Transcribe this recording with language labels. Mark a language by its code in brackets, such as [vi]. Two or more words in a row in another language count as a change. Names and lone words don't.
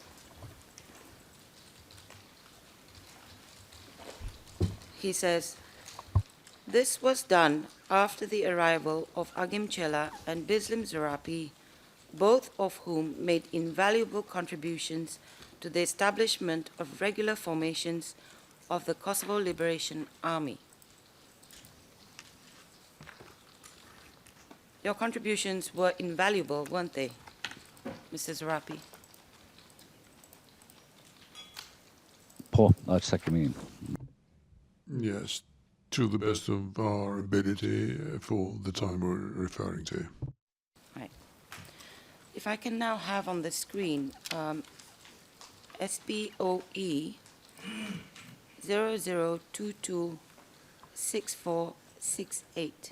[en] He says, "This was done after the arrival of Agim Chela and Bislim Zerapi, both of whom made invaluable contributions to the establishment of regular formations of the Kosovo Liberation Army. Your contributions were invaluable, weren't they, Mr. Zerapi?" [sq] Po, aq sa kemi. [en] Yes, to the best of our ability for the time we're referring to. Right. If I can now have on the screen SBOE 00226468.